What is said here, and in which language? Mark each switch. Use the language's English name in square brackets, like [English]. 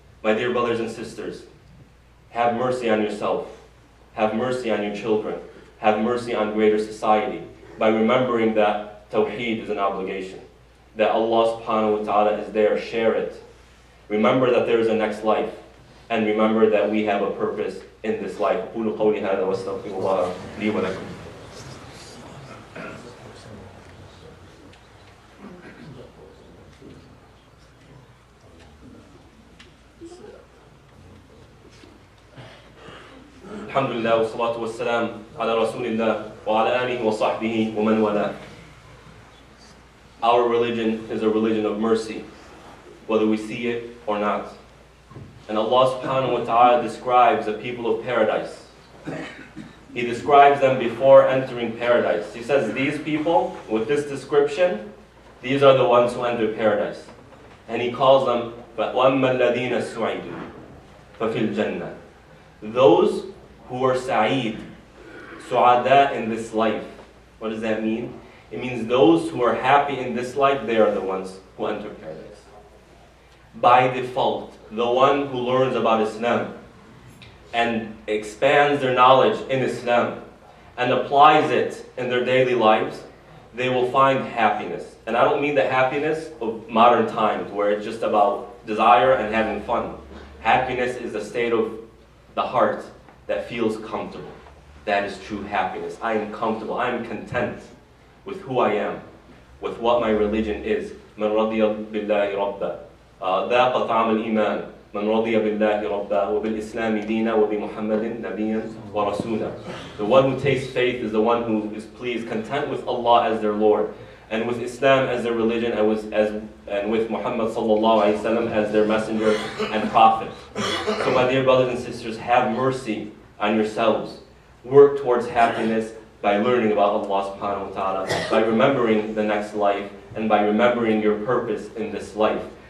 [English] My dear brothers and sisters, have mercy on yourself. Have mercy on your children. Have mercy on greater society by remembering that Tawheed is an obligation. That Allah subhanahu wa ta'ala is there, share it. Remember that there is a next life. And remember that we have a purpose in this life. [Arabic] أقول قولي هذا وأستغفر الله لي ولكم. Alhamdulillah, wa salatu wa salam ala Rasulillah wa ala alihi wa sahbihi wa man wala. [English] Our religion is a religion of mercy, whether we see it or not. And Allah subhanahu wa ta'ala describes the people of paradise. He describes them before entering paradise. He says these people, with this description, these are the ones who enter paradise. And He calls them [Arabic] وَأَمَّا الَّذِينَ سُعِدُوا فَفِي الْجَنَّةِ. [English] Those who are sa'id, su'ada in this life. What does that mean? It means those who are happy in this life, they are the ones who enter paradise. By default, the one who learns about Islam and expands their knowledge in Islam and applies it in their daily lives, they will find happiness. And I don't mean the happiness of modern times where it's just about desire and having fun. Happiness is a state of the heart that feels comfortable. That is true happiness. I am comfortable. I am content with who I am, with what my religion is. [Arabic] من رضي بالله ربا ذاق طعم الإيمان من رضي بالله ربا وبالإسلام دينا وبمحمد نبيا ورسولا. [English] The one who takes faith is the one who is pleased, content with Allah as their Lord, and with Islam as their religion, and with Muhammad sallallahu alaihi wasallam as their messenger and prophet. So my dear brothers and sisters, have mercy on yourselves. Work towards happiness by learning about Allah subhanahu wa ta'ala, by remembering the next life, and by remembering your purpose in this life.